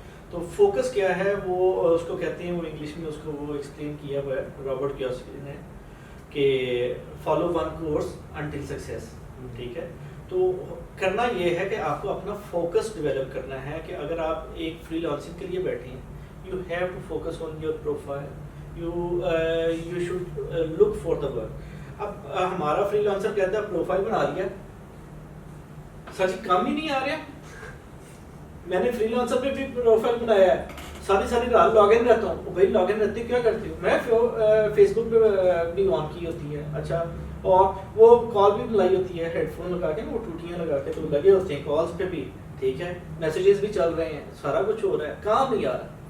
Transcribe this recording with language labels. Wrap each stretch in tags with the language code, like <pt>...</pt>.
<ur>تو فوکس کیا ہے, وہ اس کو کہتے ہیں, وہ انگلش میں اس کو وہ ایکسپلین کیا ہوا ہے رابرٹ کیوساکی نے, کہ</ur> <en>Follow one course until success.</en> <ur>ٹھیک ہے. تو کرنا یہ ہے کہ آپ کو اپنا فوکس ڈیولپ کرنا ہے, کہ اگر آپ ایک فری لانسنگ کے لیے بیٹھے ہیں,</ur> <en>You have to focus on your profile, you should look for the work.</en> <ur>اب ہمارا فری لانسر کہتا ہے پروفائل بنا لیا, سچ کام ہی نہیں آ رہا. میں نے فری لانسر پہ بھی پروفائل بنایا ہے, ساری رات لاگ ان رہتا ہوں. بھائی لاگ ان رہتی کیا کرتی ہوں میں, فیس بک پہ بھی آن کی ہوتی ہے. اچھا, اور وہ کال بھی بلائی ہوتی ہے ہیڈ فون لگا کے, وہ ٹوٹیاں لگا کے تو لگے ہوتے ہیں کالس پہ بھی, ٹھیک ہے, میسیجز بھی چل رہے ہیں, سارا کچھ ہو رہا ہے, کام نہیں آ رہا.</ur>